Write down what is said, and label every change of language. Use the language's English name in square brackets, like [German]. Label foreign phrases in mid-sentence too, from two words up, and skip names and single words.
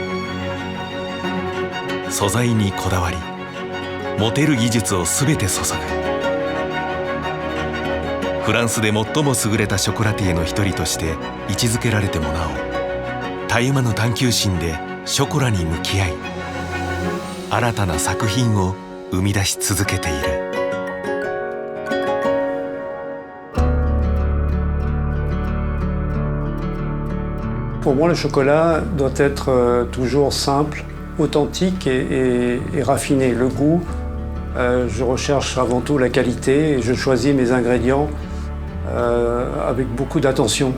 [Japanese] 素材にこだわり、持てる技術を全て注ぐ。フランスで最も優れたショコラティエの一人として位置づけられてもなお、たゆまぬ探求心でショコラに向き合い、新たな作品を生み出し続けている。 [French] Pour moi, le chocolat doit être toujours simple, authentique et raffiné. Le goût, je recherche avant tout la qualité et je choisis mes ingrédients avec beaucoup d'attention.